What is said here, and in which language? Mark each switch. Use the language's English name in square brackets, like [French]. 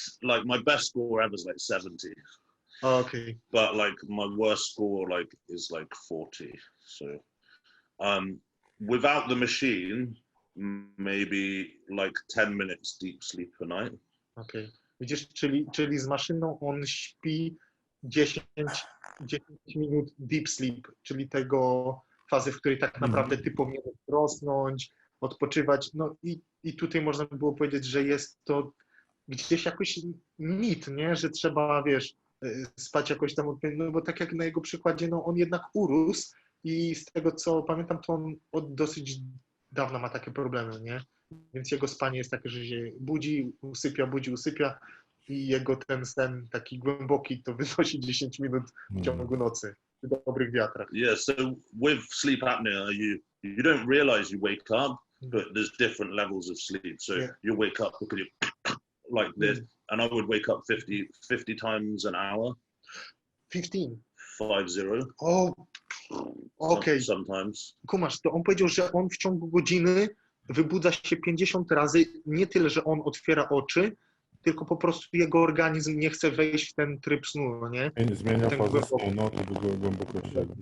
[English] like my best score ever is like 70. Okay. But like my worst score is like 40. So without the machine, maybe like 10 minutes deep sleep a night. Okay. [Polish] Widzisz, czyli z maszyną on śpi 10 minut [English] deep sleep, [Polish] czyli tego fazy, w której tak naprawdę ty powinieneś rosnąć, odpoczywać. No i tutaj można by było powiedzieć, że jest to gdzieś jakoś mit, nie? Że trzeba, wiesz, spać jakoś tam odpowiednio, no bo tak jak na jego przykładzie, no on jednak urósł i z tego co pamiętam, to on od dosyć dawna ma takie problemy, nie? Więc jego spanie jest takie, że się budzi, usypia i jego ten sen taki głęboki to wynosi 10 minut w ciągu nocy przy dobrych wiatrach. [English] Yeah, so with sleep apnea, you don't realize you wake up, but there's different levels of sleep. So you wake up because you like this, and I would wake up 50 times an hour. 50? 50. Oh, okay. Sometimes. [Polish] Kumasz, to on powiedział, że on w ciągu godziny wybudza się 50 razy, nie tyle, że on otwiera oczy, tylko po prostu jego organizm nie chce wejść w ten tryb snu, nie? Zmienia fazę snu, no to do głębokości.